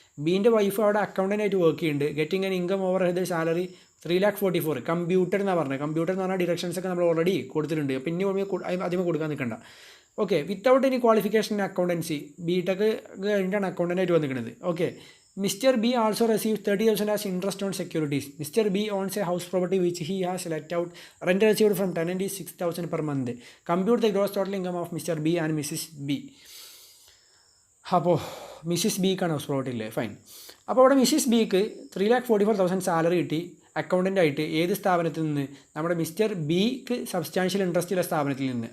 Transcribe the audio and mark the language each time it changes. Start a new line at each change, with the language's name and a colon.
Malayalam: ബീൻ്റെ wife അവിടെ അക്കൗണ്ടൻ്റായിട്ട് work ചെയ്യുന്നുണ്ട്.
English: Getting an income over head salary 3,44,000.
Malayalam: Computer എന്നാണ് പറഞ്ഞത്. കമ്പ്യൂട്ടർ എന്ന് പറഞ്ഞാൽ ഡിറക്ഷൻസ് ഒക്കെ നമ്മൾ ഓൾറെഡി കൊടുത്തിട്ടുണ്ട്. അപ്പോൾ ഇനി ആദ്യമേ കൊടുക്കാൻ നിൽക്കണ്ട. Okay,
English: without any qualification in accountancy,
Malayalam: BTech കഴിഞ്ഞിട്ടാണ് അക്കൗണ്ടൻ്റായിട്ട് വന്നിരിക്കുന്നത്.
English: Okay, Mr. B also receives 30,000 as interest on securities. Mr. B owns a house property which he has let out. Rent received from tenant is 6,000 per month. Compute the gross total income of Mr. B and Mrs. B.
Malayalam: അപ്പോൾ Mrs ബിക്കാണ് house property ഇല്ലേ, fine. അപ്പോൾ അവിടെ Mrs ബിക്ക് 3,44,000 salary കിട്ടി accountant ആയിട്ട്. ഏത് സ്ഥാപനത്തിൽ നിന്ന്, നമ്മുടെ മിസ്റ്റർ ബിക്ക് സബ്സ്റ്റാൻഷ്യൽ ഇൻട്രസ്റ്റ് ഉള്ള സ്ഥാപനത്തിൽ നിന്ന്.